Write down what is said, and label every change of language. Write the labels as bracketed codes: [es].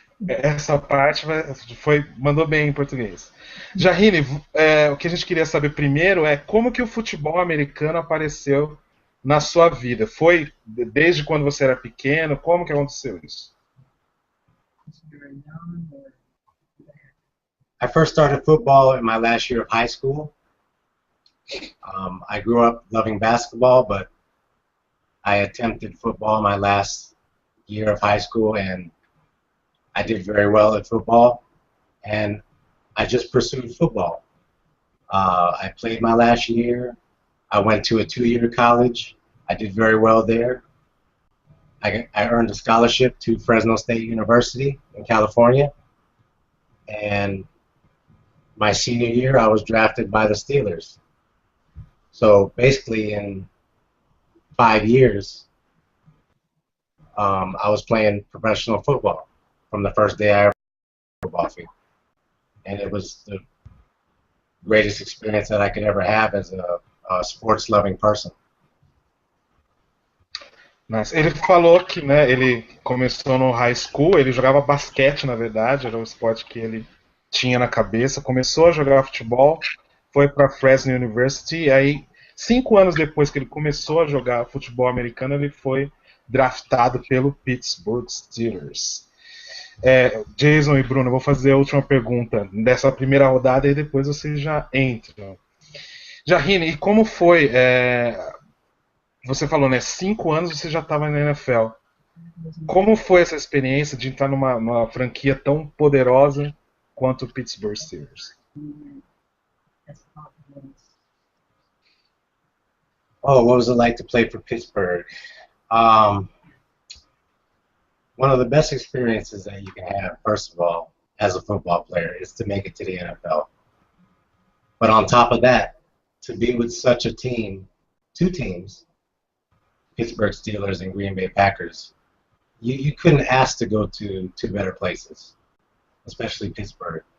[pt] Essa parte mandou bem em português. Jahine, o que a gente queria saber primeiro é como que o futebol americano apareceu na sua vida? Foi desde quando você era pequeno? Como que aconteceu isso? [en] I first started football in my last year of high school. I grew up loving basketball, but I attempted football my last year of high school, and I did very well at football, and I just pursued football. I played my last year. I went to a 2-year college. I did very well there. I earned a scholarship to Fresno State University in California, and my senior year I was drafted by the Steelers. So basically in 5 years, I was playing professional football from the first day I ever played football field. And it was the greatest experience that I could ever have as a sports-loving person. [pt] Mas ele falou que, né, ele começou no high school, ele jogava basquete, na verdade, era o esporte que ele tinha na cabeça, começou a jogar futebol, foi para Fresno University, e aí 5 anos depois que ele começou a jogar futebol americano, ele foi draftado pelo Pittsburgh Steelers. Jason e Bruno, eu vou fazer a última pergunta dessa primeira rodada e depois vocês já entram. Jahine, e como foi? Você falou, né? 5 anos você já estava na NFL. Como foi essa experiência de entrar numa franquia tão poderosa quanto o Pittsburgh Steelers? [en] Oh, what was it like to play for Pittsburgh? One of the best experiences that you can have, first of all, as a football player, is to make it to the NFL. But on top of that, to be with such a team, 2 teams, Pittsburgh Steelers and Green Bay Packers, you couldn't ask to go to 2 better places, especially Pittsburgh.